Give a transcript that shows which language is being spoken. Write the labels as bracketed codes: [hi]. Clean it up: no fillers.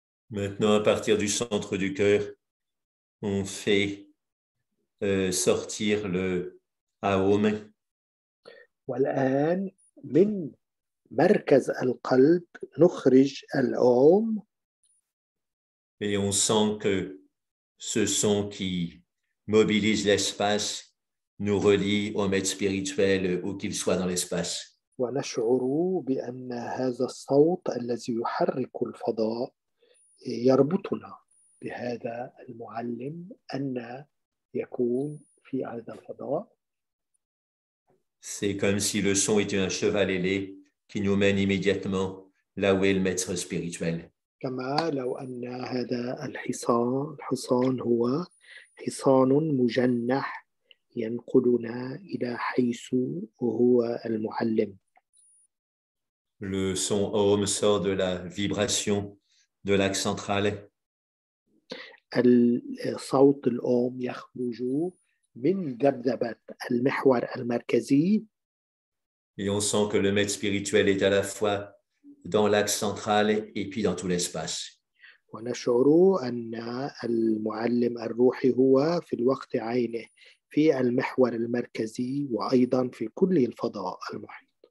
[fr] Maintenant, à partir du centre du cœur, on fait sortir le Aum. [ar] والآن من مركز القلب نخرج الأوم. [fr] Et on sent que ce son qui mobilise l'espace nous relie au maître spirituel où qu'il soit dans l'espace. [ar] ونشعر بأن هذا الصوت الذي يحرك الفضاء يربطنا بهذا المعلم أن يكون في هذا الفضاء. [fr] C'est comme si le son était un cheval ailé qui nous mène immédiatement là où est le maître spirituel. [ar] كما لو أن هذا الحصان هو حصان مجنح ينقلنا إلى حيث هو المعلم. [fr] Le son Aum sort de la vibration de l'axe central. [ar] الصوت الأوم يخرج من ذبذبة المحور المركزي. [fr] Et on sent que le maître spirituel est à la fois dans l'axe central et puis dans tout l'espace. [ar] ونشعر أن المعلم الروحي هو في الوقت عينه في المحور المركزي وأيضا في كل الفضاء المحيط.